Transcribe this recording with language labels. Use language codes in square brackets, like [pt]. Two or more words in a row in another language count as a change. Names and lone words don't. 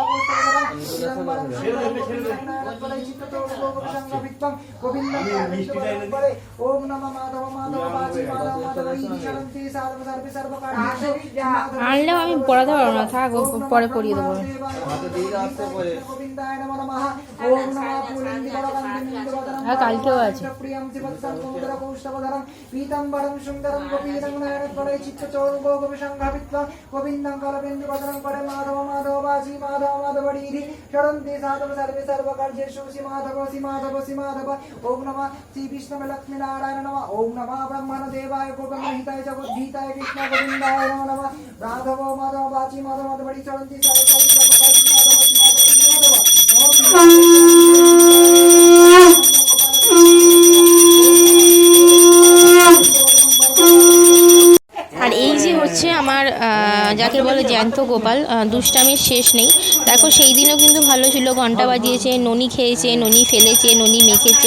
[bn] আনলেও আমি পড়াতে পারবো না, থাক পরে পড়িয়ে দেবো। আর কালকেও আছে। [sa] ओम नमः श्री विष्णु लक्ष्मी नारायण नमः। ओम नमः ब्रह्मण देवाय गोब्रह्महिताय जगद्गीताय कृष्ण गोविंदाय नमो नमः। राघव माधव बाची माधव माधव बड़ी चरंती सारे सारे [bn] আর এই যে হচ্ছে আমার যাকে বলে জ্যান্ত গোপাল, দুষ্টামির শেষ নেই। দেখো সেই দিনও কিন্তু ভালো ছিল, ঘন্টা বাজিয়েছে, ননি খেয়েছে, ননি ফেলেছে, ননি মেখেছে।